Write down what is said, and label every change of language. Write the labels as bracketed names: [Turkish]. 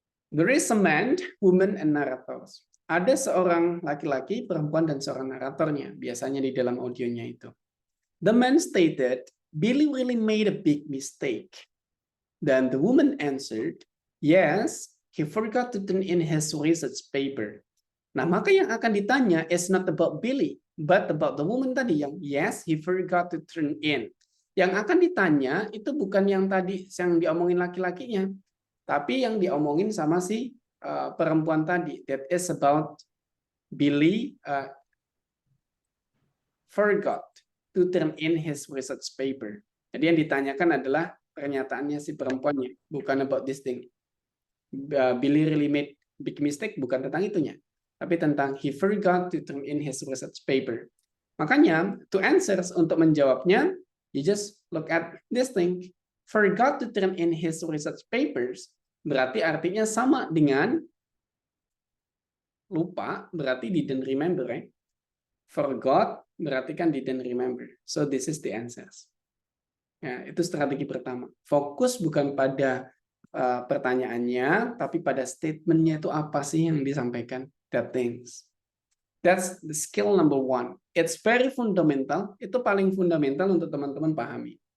[English] There is a man, woman, and narrators. [Indonesian] Ada seorang laki-laki, perempuan, dan seorang naratornya. Biasanya di dalam audionya itu. [English] The man stated, Billy really made a big mistake. Then the woman answered, yes, he forgot to turn in his research paper. [Indonesian] Nah, maka yang akan ditanya [English] is not about Billy, but about the woman [Indonesian] tadi yang [English] yes, he forgot to turn in. [Indonesian] Yang akan ditanya itu bukan yang tadi yang diomongin laki-lakinya, tapi yang diomongin sama si perempuan tadi. [English] That is about Billy forgot to turn in his research paper. [Indonesian] Jadi yang ditanyakan adalah pernyataannya si perempuannya, bukan [English] about this thing. Billy really made big mistake, [Indonesian] bukan tentang itunya, tapi tentang [English] he forgot to turn in his research paper. Makanya, to answer, [Indonesian] untuk menjawabnya, [English] you just look at this thing. Forgot to turn in his research papers, [Indonesian] berarti artinya sama dengan lupa, berarti [English] didn't remember, right? Forgot, [Indonesian] berarti kan [English] didn't remember. So this is the answers. [Indonesian] Ya, itu strategi pertama. Fokus bukan pada pertanyaannya, tapi pada statementnya itu apa sih yang disampaikan. [English] That things. That's the skill number 1. It's very fundamental. [Indonesian] Itu paling fundamental untuk teman-teman pahami.